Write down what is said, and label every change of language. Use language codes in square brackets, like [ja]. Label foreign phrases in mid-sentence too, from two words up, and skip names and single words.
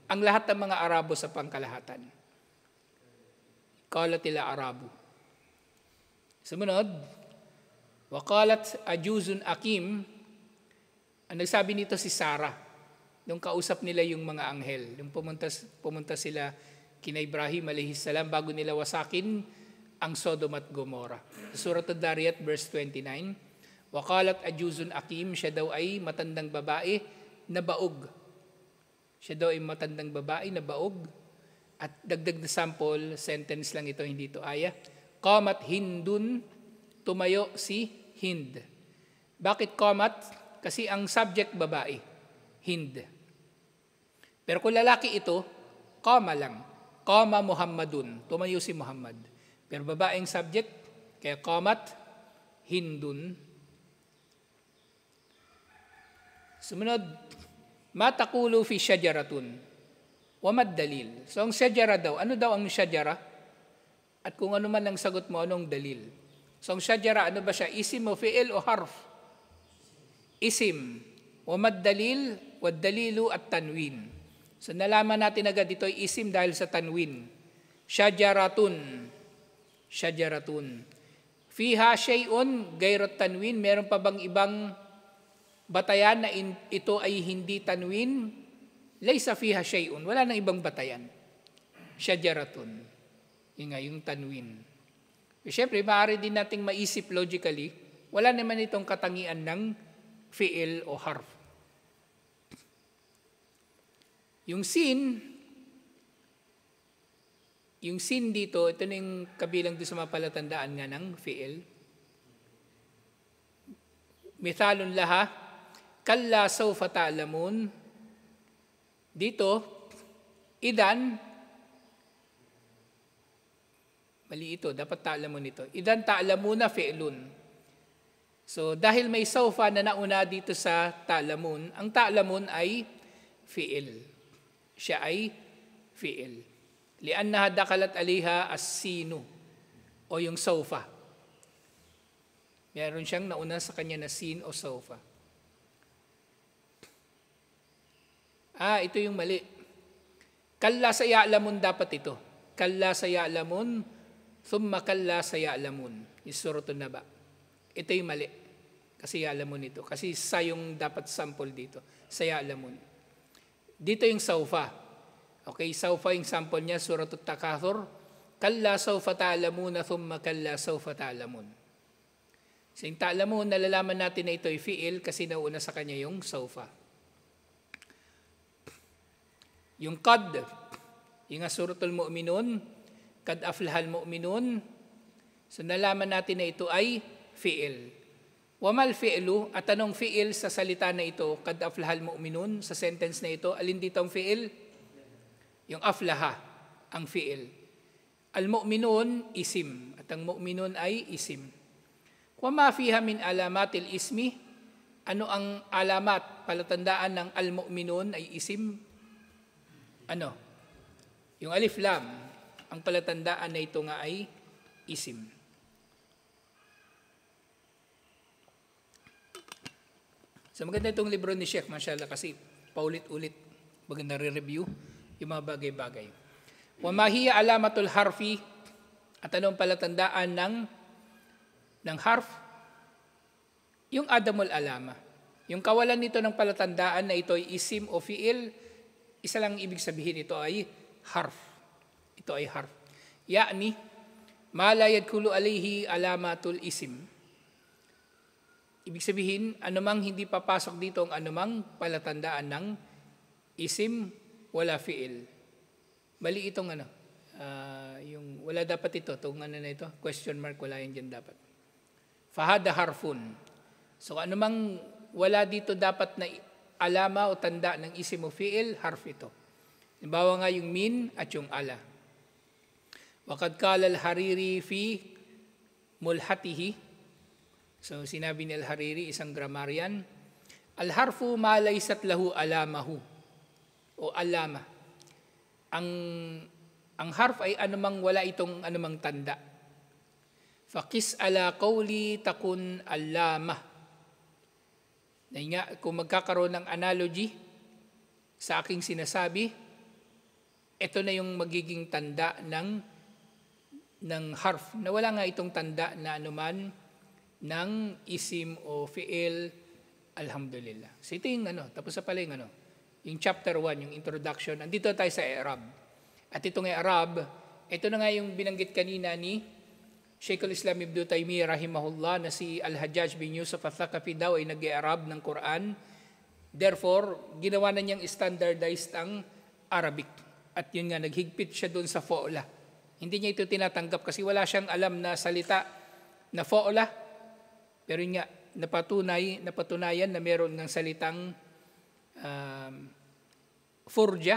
[tl] Ang lahat ng mga Arabo sa pangkalahatan. [ar] قالت الأعراب. [tl] Sumunod, [ar] وقالت عجوز عقيم, [tl] ang nagsabi nito si Sarah, nung kausap nila yung mga anghel, nung pumunta sila kina Ibrahim alayhis salam bago nila wasakin ang Sodom at Gomorrah. Surat Ad-Dariyat verse 29, [ar] وقالت عجوز عقيم, [tl] siya daw ay matandang babae na baog. Siya daw ay matandang babae na baog. At dagdag na sample, sentence lang ito, hindi ito aya. [ar] قامت هند, [tl] tumayo si Hind. Bakit qamat? Kasi ang subject babae, Hind. Pero kung lalaki ito, qama lang. [ar] قام محمد, [tl] tumayo si Muhammad. Pero babaeng subject, kaya [ar] قامت هند. [tl] Sumunod, [ar] ما تقول في شجرة. وما الدليل. [tl] So ang syajara daw, ano daw ang syajara? At kung ano man ang sagot mo, anong dalil? So ang syajara, ano ba siya? Isim o fi'il o harf? Isim. [ar] وما الدليل، والدليل التنوين. [tl] So nalaman natin agad dito ay isim dahil sa tanwin. [ar] شجرة. شجرة. فيها شيء غير التنوين. [tl] Meron pa bang ibang batayan na ito ay hindi tanwin? [ar] ليس فيها شيء, [tl] wala nang ibang batayan. Syajaratun. Yung nga, yung tanwin. Siyempre, maaari din nating maisip logically, wala naman itong katangian ng fi'il o harf. Yung sin dito, ito na yung kabilang doon sa mga palatandaan nga ng fi'il. [ar] مثال لها، كلا سوف تعلمون. [tl] Dito, idan, mali ito, dapat ta'lamun ito. [ar] إذن تعلمون فعل. [tl] So, dahil may sawfa na nauna dito sa ta'lamun, ang ta'lamun ay fi'il. Siya ay fi'il. [ar] لأنها دخلت عليها السين, [tl] o yung sawfa. Meron siyang nauna sa kanya na sin o sawfa. Ito yung mali. [ar] كلا سيعلمون [tl] dapat ito. [ar] كلا سيعلمون، ثم كلا سيعلمون. [tl] Yung suratun na ba? Ito yung mali. Kasi ya'lamun ito. Kasi sa yung dapat sample dito. [ar] سيعلمون. [tl] Dito yung sawfa. Okay, sawfa yung sample niya, [ar] سورة التكاثر. كلا سوف تعلمون، ثم كلا سوف تعلمون. [tl] So yung ta'lamun, nalalaman natin na ito ay fi'il kasi nauna sa kanya yung sawfa. Yung qad, yung suratul mu'minun, [ar] قد أفلح المؤمنون, [tl] so nalaman natin na ito ay fi'il. [ar] وما الفعل, [tl] at anong fi'il sa salita na ito, [ar] قد أفلح المؤمنون, [tl] sa sentence na ito, alin dito ang fi'il? Yung aflaha, ang fi'il. Al-mu'minun, isim, at ang mu'minun ay isim. [ar] وما فيها من علامة الاسم, [tl] ano ang alamat, palatandaan ng al-mu'minun ay isim? Ano? Yung alif lam, ang palatandaan na ito nga ay isim. So maganda itong libro ni Sheikh, mashallah, kasi paulit-ulit maganda re-review yung mga bagay-bagay. [ar] وما هي علامة الحرف, [tl] at anong palatandaan ng harf? [ar] Yung عدم العلامة. [tl] Yung kawalan nito ng palatandaan na ito ay isim o fi'il, isa lang ibig sabihin, ito ay harf. Ito ay harf. [ar] يعني، ما لا يدخل عليه علامة الاسم. [tl] Ibig sabihin, anumang hindi papasok dito ang anumang palatandaan ng isim, wala fi'il. Mali itong yung wala dapat ito, itong na ito, question mark, wala yan dyan dapat. [ar] فهذا حرف. [tl] So anumang wala dito dapat na alama o tanda ng isim o fi'il, harf ito. Halimbawa nga yung min at yung ala. [ar] وقد قال الحريري في ملحته. [tl] So sinabi ni al-Hariri, isang grammarian, [ar] الحرف ما ليست له علامة [tl] o alama. Ang harf ay anumang wala itong anumang tanda. [ar] فقس على قولي تكن علامة. [tl] Nga, kung magkakaroon ng analogy sa aking sinasabi, ito na yung magiging tanda ng harf, na wala nga itong tanda na anuman ng isim o fi'il, alhamdulillah. So ito yung tapos na pala yung chapter 1, yung introduction. Andito tayo sa i'rab. At itong i'rab, ito na nga yung binanggit kanina ni Shaykh al-Islam Ibn Taymiyyah rahimahullah na si Al-Hajjaj bin Yusuf al-Thaqafi daw ay nag-i'rab ng Quran. Therefore, ginawa na niyang standardized ang Arabic. At yun nga, naghigpit siya doon sa fo'la. Hindi niya ito tinatanggap kasi wala siyang alam na salita na fo'la. Pero yun nga, napatunayan na meron ng salitang furja.